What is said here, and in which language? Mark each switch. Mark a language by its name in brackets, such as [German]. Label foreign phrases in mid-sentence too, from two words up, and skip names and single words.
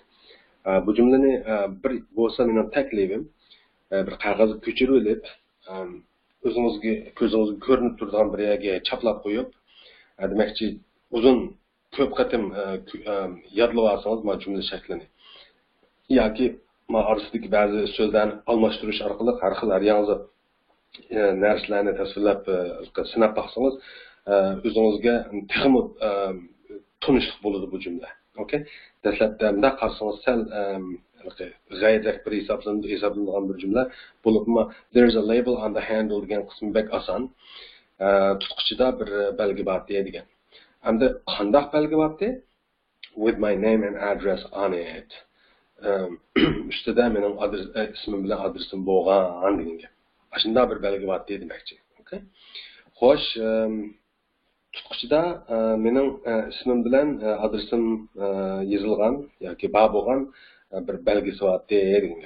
[Uzbek] Bu jumlani bir bo'lsa mening taklifim bir qog'oz ko'chirib olib, o'zingizga ko'zingizga ko'rinib turadigan bir yerga chaplab qo'yib, demoqchi uzun ko'p qatim yodlab olsangiz mana jumla shaklini yoki mana orasidagi ba'zi so'zlarni almashtirish orqali har xil yangi narsalarni tasvirlab sinab boqsangiz o'zingizga texmo tunishlik bo'ladi bu jumla. Okay? Dastlabda bunday qarasangiz sal g'ayrat bir hisoblanadigan bir jumla bo'libmi, [English] there is a label on the handle [Uzbek] degan qismi bek oson. Tutqichida bir belgi bor degan. Endi qanday belgi bor? [English] With my name and address on it. [Uzbek] Ustida mening ismim bilan adresim bo'lgan degan gap. Shunday bir belgi bor demoqchi. Okay? Xo'sh, tutqichida mening ismim bilan adresim yozilgan yoki bor bo'lgan bir belgisi bor degan gap.